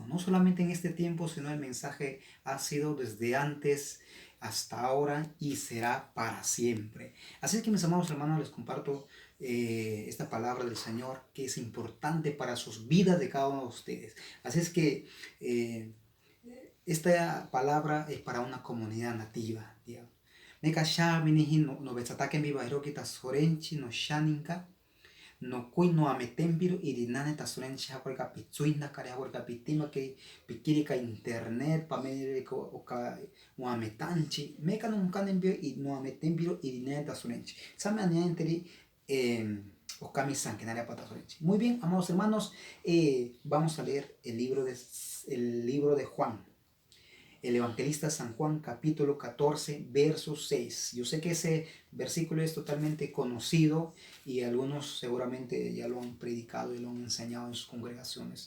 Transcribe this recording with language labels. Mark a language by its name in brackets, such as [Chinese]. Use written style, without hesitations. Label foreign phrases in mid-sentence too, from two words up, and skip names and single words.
[Spanish] No solamente en este tiempo, sino el mensaje ha sido desde antes hasta ahora y será para siempre. Así que mis amados hermanos, les comparto esta palabra del Señor que es importante para sus vidas de cada uno de ustedes. Así es que esta palabra es para una comunidad nativa, digamos. [Asháninka] Meka sha minihi no betsatake mi bairoki ta sorenchi no shaninka no kui no ametembiro irinane ta sorenchi hakorka pitsuinda kare hakorka pitima ke pikiri ka internet pa menire ko oka no ametanchi meka no kanembio y no ametembiro irinane ta sorenchi same anienteri okami sankenaria pata sorenchi. [Spanish] Muy bien, amados hermanos, vamos a leer el libro de Juan, el evangelista San Juan, capítulo 14, verso 6. Yo sé que ese versículo es totalmente conocido y algunos seguramente ya lo han predicado y lo han enseñado en sus congregaciones.